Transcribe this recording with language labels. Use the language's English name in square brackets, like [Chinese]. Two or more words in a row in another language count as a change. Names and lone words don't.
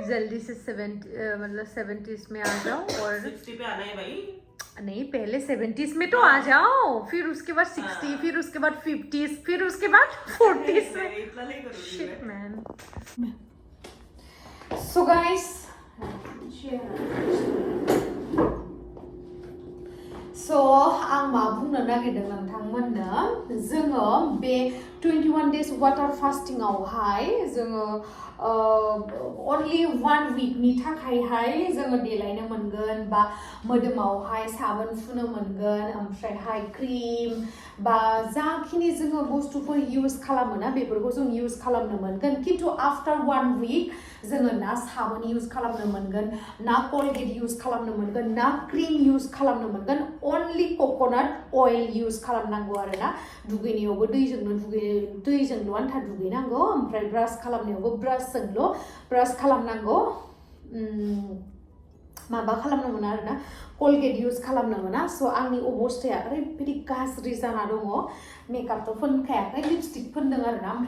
[Hindi] जल्दी से 70s में आ जाओ और 60 पे आना है भाई नहीं पहले 70s में तो आ जाओ फिर उसके बाद 60 फिर उसके बाद 50s फिर उसके बाद 40s में इतना नहीं करूंगी [English] shit man so guys [Bodo] So, आं मा बुंनो नागिरदों नोंथांमोननो जोङो बे [English] 21 days water fasting [Bodo] आवहाय जोङो only 1 week नि थाखायहाय जोङो देलायनो मोनगोन बा मोदोमावहाय साबोन फुनो मोनगोन ओमफ्रायहाय क्रिम बा जाखिनि जोङो बुस्थुफोर इउज खालामो ना बेफोरखौ जों इउज खालामनो मोनगोन खिन्थु [English] after 1 week [Bodo] जोङो ना साबोन इउज खालामनो मोनगोन ना कलगेट इउज खालामनो मोनगोन ना क्रिम इउज खालामनो मोनगोन [English] only coconut oil [Bodo] इउज खालामनांगौ आरोना दुगैनायावबो दैजोंल' आन्था दुगैनांगौ ओमफ्राय ब्रास खालामनायावबो ब्रासजोंल' ब्रास खालामनांगौ माबा खालामनो मोना आरोना कलगेट इउज खालामनो मोना स' आंनि अबस्थाया ओरैबायदि गाज्रि जाना दङ मेकआपथ' फोनखायाखै लिपस्टिक फोनदों आरोना ओमफ्राय